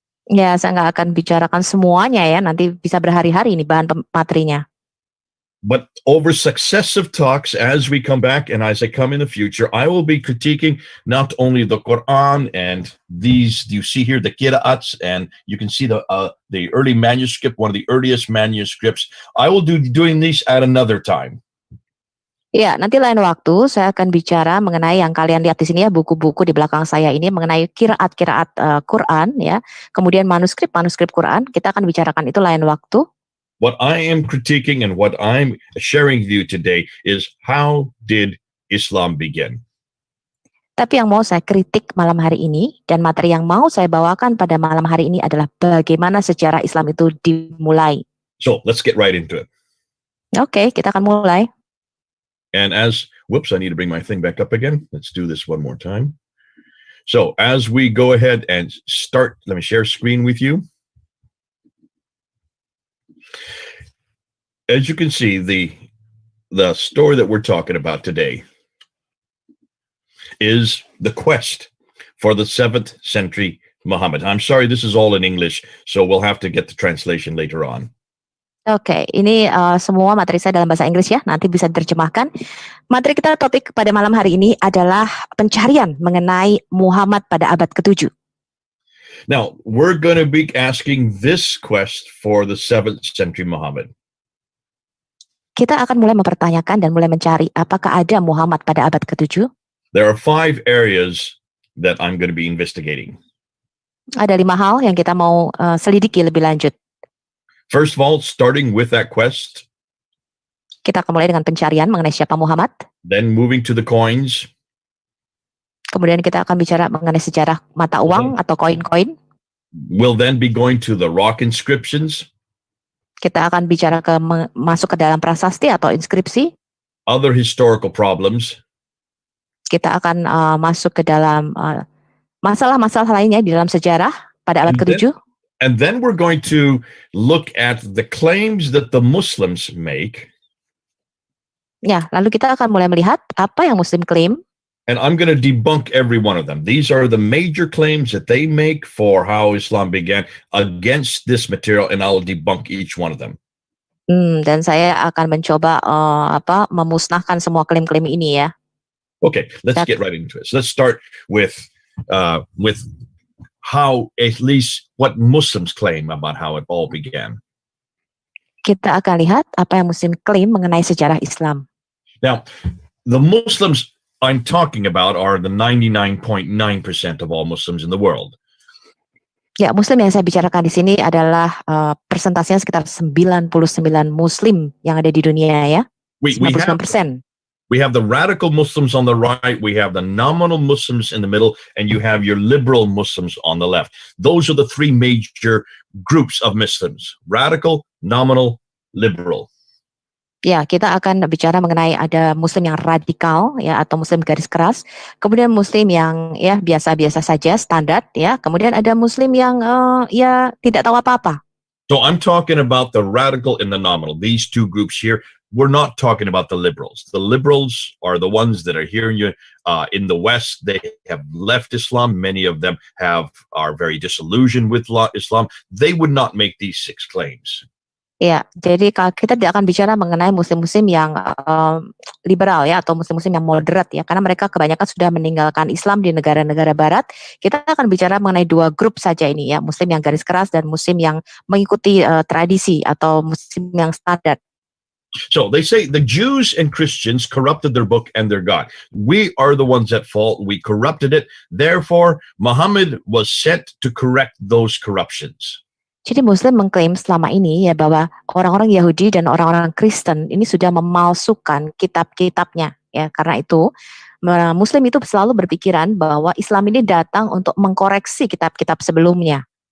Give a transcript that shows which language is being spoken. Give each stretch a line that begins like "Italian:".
Indonesian: Ya, saya nggak akan bicarakan semuanya ya, nanti bisa berhari-hari ini bahan materinya.
English: But over successive talks, as we come back and as I come in the future, I will be critiquing not only the Quran and these, you see here, the qira'ats, and you can see the early manuscript, one of the earliest manuscripts. I will be doing these at another time.
Indonesian: Ya, nanti lain waktu saya akan bicara mengenai yang kalian lihat di sini ya, buku-buku di belakang saya ini mengenai kiraat-kiraat Quran ya. Kemudian manuskrip Quran, kita akan bicarakan itu lain waktu.
English: What I am critiquing and what I'm sharing with you today is how did Islam begin?
Indonesian: Tapi yang mau saya kritik malam hari ini dan materi yang mau saya bawakan pada malam hari ini adalah bagaimana sejarah Islam itu dimulai.
English: So let's get right into it.
Indonesian: Oke, kita akan mulai.
English: And whoops, I need to bring my thing back up again. Let's do this one more time. So as we go ahead and start, let me share screen with you. As you can see, the story that we're talking about today is the quest for the 7th century Muhammad. I'm sorry, this is all in English, so we'll have to get the translation later on.
Indonesian: Oke, ini semua materi saya dalam bahasa Inggris ya, nanti bisa diterjemahkan. Materi kita topik pada malam hari ini adalah pencarian mengenai Muhammad pada abad ke-7.
English: Now, we're going to be asking this quest for the 7th century Muhammad.
Indonesian: Kita akan mulai mempertanyakan dan mulai mencari apakah ada Muhammad pada abad ke-7.
English: There are 5 areas that I'm going to be investigating.
Indonesian: Ada 5 hal yang kita mau selidiki lebih lanjut.
English: First of all, starting with that quest.
Indonesian: Kita akan mulai dengan pencarian mengenai siapa Muhammad.
English: Then moving to the coins.
Indonesian: Kemudian kita akan bicara mengenai sejarah mata uang atau koin-koin.
English: We'll then be going to the rock inscriptions.
Indonesian: Kita akan bicara masuk ke dalam prasasti atau inskripsi.
English: Other historical problems.
Indonesian: Kita akan masuk ke dalam masalah-masalah lainnya di dalam sejarah pada abad ke-7.
English: And then we're going to look at the claims that the Muslims make.
Indonesian: Ya, lalu kita akan mulai melihat apa yang Muslim klaim.
English: And I'm going to debunk every one of them. These are the major claims that they make for how Islam began against this material, and I'll debunk each one of them.
Indonesian: Dan saya akan mencoba memusnahkan semua klaim-klaim ini ya.
English: Okay, let's get right into it. So let's start with how, at least what Muslims claim about how it all began.
Indonesian: Kita akan lihat apa yang Muslim klaim mengenai sejarah Islam.
English: Now, the Muslims I'm talking about are the 99.9% of all Muslims in the world.
Indonesian: Ya, Muslim yang saya bicarakan di sini adalah persentasenya sekitar 99 Muslim yang ada di dunia ya.
English: 99%. We have the radical Muslims on the right, we have the nominal Muslims in the middle, and you have your liberal Muslims on the left. Those are the 3 major groups of Muslims: radical, nominal, liberal. Ya, kita akan bicara mengenai ada Muslim yang radikal ya atau Muslim garis keras, kemudian Muslim yang ya biasa-biasa saja, standar ya, kemudian ada Muslim yang ya tidak tahu apa-apa. So I'm talking about the radical and the nominal. These 2 groups here. We're not talking about the liberals. The liberals are the ones that are here in the West. They have left Islam. Many of them are very disillusioned with Islam. They would not make these 6 claims.
Indonesian: Ya, jadi kita tidak akan bicara mengenai muslim-muslim yang liberal ya atau muslim-muslim yang moderat ya, karena mereka kebanyakan sudah meninggalkan Islam di negara-negara Barat. Kita akan bicara mengenai 2 grup saja ini ya, muslim yang garis keras dan muslim yang mengikuti tradisi atau muslim yang standar.
English: So they say the Jews and Christians corrupted their book and their God. We are the ones at fault. We corrupted it. Therefore, Muhammad was sent to correct those corruptions.
Indonesian: Jadi Muslim mengklaim selama ini ya bahwa orang-orang Yahudi dan orang-orang Kristen ini sudah memalsukan kitab-kitabnya ya. Karena itu Muslim itu selalu berpikiran bahwa Islam ini datang untuk mengkoreksi kitab-kitab sebelumnya.